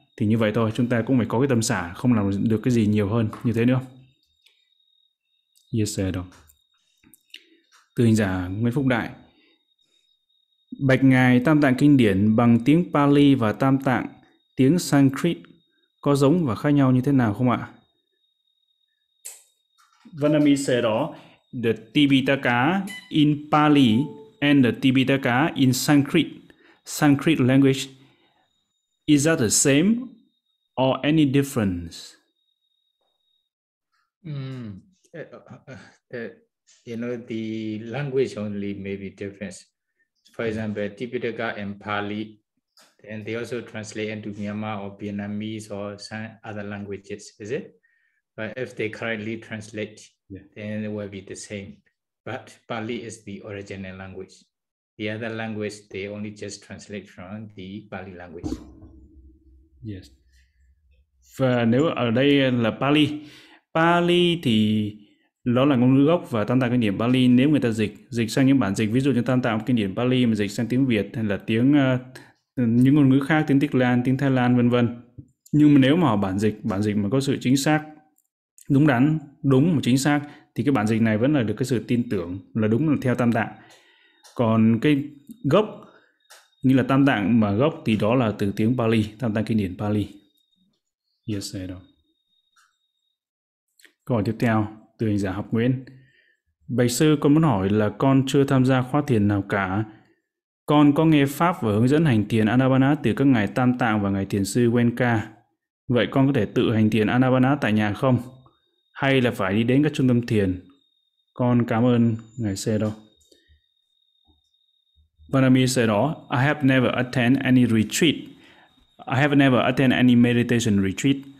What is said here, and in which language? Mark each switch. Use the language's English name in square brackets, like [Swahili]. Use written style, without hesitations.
[Vietnamese] Thì như vậy thôi, chúng ta cũng phải có cái tâm xả, không làm được cái gì nhiều hơn như thế nữa. [English] Yes, sir. [Vietnamese] Từ hình giả Nguyễn Phúc Đại. Bạch Ngài, Tam Tạng Kinh Điển bằng tiếng Pali và Tam Tạng tiếng Sanskrit có giống và khác nhau như thế nào không ạ? [English] Vietnamese đó, the Tibitaka in Pali and the Tibitaka in Sanskrit, Sanskrit language, is that the same or any difference? The language only may be different. For example, Tibitaka and Pali, and they also translate into Myanmar or Vietnamese or some other languages, is it? But if they correctly translate, then it will be the same. But Pali is the original language. The other language, they only just translate from the Pali language. Yes. [Vietnamese] Và nếu ở đây là Pali, Pali thì nó là ngôn ngữ gốc và Tam Tạng Kinh Điển Pali, nếu người ta dịch sang những bản dịch, ví dụ như Tam Tạng Kinh Điển Pali mà dịch sang tiếng Việt hay là tiếng những ngôn ngữ khác, tiếng Tích Lan, tiếng Thái Lan, vân vân. Nhưng mà nếu mà bản dịch mà có sự chính xác, đúng đắn, đúng và chính xác, thì cái bản dịch này vẫn là được cái sự tin tưởng là đúng, là theo Tam Tạng. Còn cái gốc như là Tam Tạng mà gốc thì đó là từ tiếng Pali, Tam Tạng Kinh Điển Pali. [English] Yes, sir. [Vietnamese] Câu hỏi tiếp theo từ hình giả Học Nguyễn. Bạch sư, con muốn hỏi là con chưa tham gia khóa thiền nào cả. Con có nghe pháp và hướng dẫn hành thiền Anapana từ các ngài Tam Tạng và ngài thiền sư Wenka. Vậy con có thể tự hành thiền Anapana tại nhà không? Hay là phải đi đến các trung tâm thiền? Con cảm ơn ngài Sero. [English] Vanami Sero, I have never attended any retreat. I have never attended any meditation retreat.